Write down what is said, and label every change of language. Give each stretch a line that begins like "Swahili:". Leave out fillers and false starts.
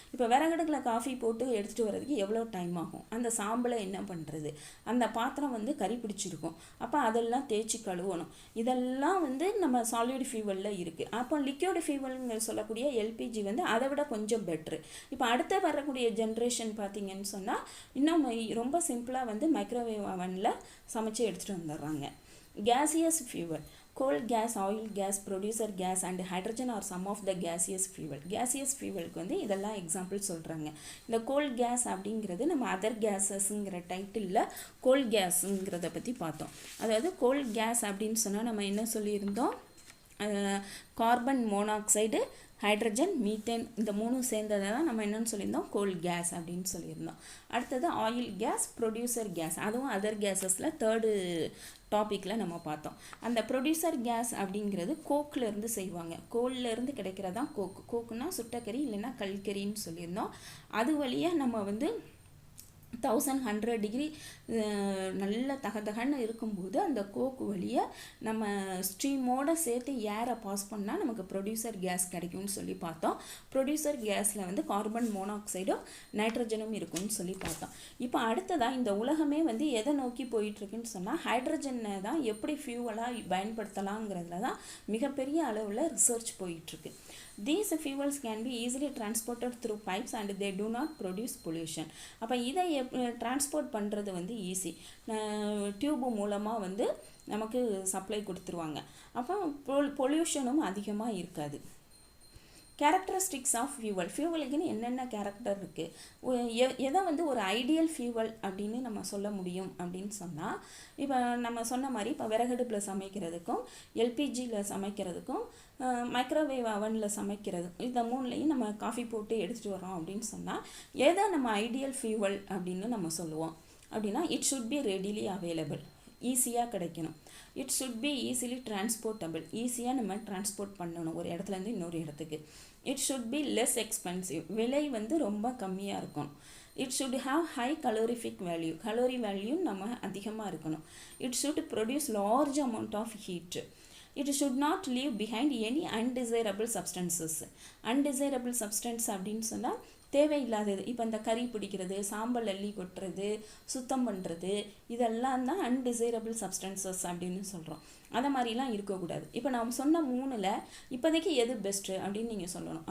Tamil: இப்போ விறகடுக்கில் காஃபி போட்டு எடுத்துகிட்டு வர்றதுக்கு எவ்வளோ டைம் ஆகும், அந்த சாம்பலை என்ன பண்ணுறது, அந்த பாத்திரம் வந்து கறி பிடிச்சிருக்கும், அப்போ அதெல்லாம் தேய்ச்சி கழுவணும். இதெல்லாம் வந்து நம்ம சாலிட் ஃபியூவலில் இருக்குது. அப்போ லிக்விட் ஃபியூவல்ங்க சொல்லக்கூடிய எல்பிஜி வந்து அதை விட கொஞ்சம் பெட்ரு. இப்போ அடுத்த வரக்கூடிய ஜென்ரேஷன் பார்த்திங்கன்னு சொன்னால் இன்னும் ரொம்ப சிம்பிளாக வந்து மைக்ரோவேவ் அவனில் சமைச்சு எடுத்துகிட்டு வந்துடுறாங்க.
English: Gaseous fuel, coal gas, oil gas, producer gas and hydrogen are some of the gaseous fuel.
Tamil: gaseous fuelக்கு வந்து இதெல்லாம் எக்ஸாம்பிள் சொல்கிறாங்க. இந்த coal gas அப்படிங்கிறது நம்ம அதர் கேஸஸ்ங்கிற டைட்டிலில் coal gasங்கிறத பற்றி பார்த்தோம். அதாவது coal gas அப்படின்னு சொன்னால் நம்ம என்ன சொல்லியிருந்தோம், கார்பன் மோனாக்சைடு, ஹைட்ரஜன், மீத்தேன், இந்த மூணும் சேர்ந்ததை தான் நம்ம என்னென்னு சொல்லியிருந்தோம், கோல் கேஸ் அப்படின்னு சொல்லியிருந்தோம். அடுத்தது ஆயில் கேஸ், ப்ரொடியூசர் கேஸ், அதுவும் அதர் கேஸஸில் தேர்டு டாப்பிக்கில் நம்ம பார்த்தோம். அந்த ப்ரொடியூசர் கேஸ் அப்படிங்கிறது கோக்லேருந்து செய்வாங்க. கோல்லேருந்து கிடைக்கிறதான் கோக்குன்னா சுட்டக்கறி இல்லைன்னா கல்கரின்னு சொல்லியிருந்தோம். அது வழியாக நம்ம வந்து 1100 டிகிரி நல்ல தகதகன்னு இருக்கும்போது அந்த கோக்கு வழியை நம்ம ஸ்ட்ரீமோடு சேர்த்து ஏரை பாஸ் பண்ணால் நமக்கு ப்ரொடியூசர் கேஸ் கிடைக்கும்னு சொல்லி பார்த்தோம். ப்ரொடியூசர் கேஸில் வந்து கார்பன் மோனாக்சைடும் நைட்ரஜனும் இருக்கும்னு சொல்லி பார்த்தோம். இப்போ அடுத்ததாக இந்த உலகமே வந்து எதை நோக்கி போயிட்டுருக்குன்னு சொன்னால் ஹைட்ரஜனை தான் எப்படி ஃபியூவலாக பயன்படுத்தலாங்கிறதுல தான் மிகப்பெரிய அளவில் ரிசர்ச் போயிட்டுருக்கு.
English: These fuels can be easily transported through pipes and they do not produce pollution.
Tamil: அப்போ இதை டிரான்ஸ்போர்ட் பண்ணுறது வந்து ஈஸி. டியூபு மூலமாக வந்து நமக்கு சப்ளை கொடுத்துருவாங்க. அப்போ பொல்யூஷனும் அதிகமாக இருக்காது. கேரக்டரிஸ்டிக்ஸ் ஆஃப் ஃபியூவல், ஃபியூவலுக்குன்னு என்னென்ன கேரக்டர் இருக்குது, எதை வந்து ஒரு ஐடியல் ஃபியூவல் அப்படின்னு நம்ம சொல்ல முடியும் அப்படின்னு சொன்னால், இப்போ நம்ம சொன்ன மாதிரி இப்போ விறகடுப்பில் சமைக்கிறதுக்கும் எல்பிஜியில் சமைக்கிறதுக்கும் மைக்ரோவேவ் அவனில் சமைக்கிறது, இந்த மூணுலேயும் நம்ம காஃபி போட்டு எடுத்துகிட்டு வரோம் அப்படின்னு சொன்னால் எதை நம்ம ஐடியல் ஃபியூவல் அப்படின்னு நம்ம சொல்லுவோம் அப்படின்னா,
English: it should be readily available,
Tamil: ஈஸியாக கிடைக்கணும்.
English: it should be easily transportable,
Tamil: ஈஸியாக நம்ம டிரான்ஸ்போர்ட் பண்ணணும் ஒரு இடத்துலேருந்து இன்னொரு இடத்துக்கு.
English: it should be less expensive,
Tamil: விலை வந்து ரொம்ப கம்மியாக இருக்கணும்.
English: it should have high calorific value,
Tamil: calorie value நம்ம அதிகமாக இருக்கணும்.
English: It should produce large amount of heat. It should not leave behind any undesirable substances.
Tamil: Undesirable substance அப்படின்னு சொன்னால் தேவையில்லாதது. இப்போ இந்த கறி பிடிக்கிறது, சாம்பல் அள்ளி கொட்டுறது, சுத்தம் பண்ணுறது, இதெல்லாம் தான் அன்டிசைரபிள் சப்ஸ்டன்சஸ் அப்படின்னு சொல்கிறோம். அதை மாதிரிலாம் இருக்கக்கூடாது. இப்போ நாம் சொன்ன மூணில் இப்போதைக்கு எது பெஸ்ட்டு அப்படின்னு நீங்கள் சொல்லணும்.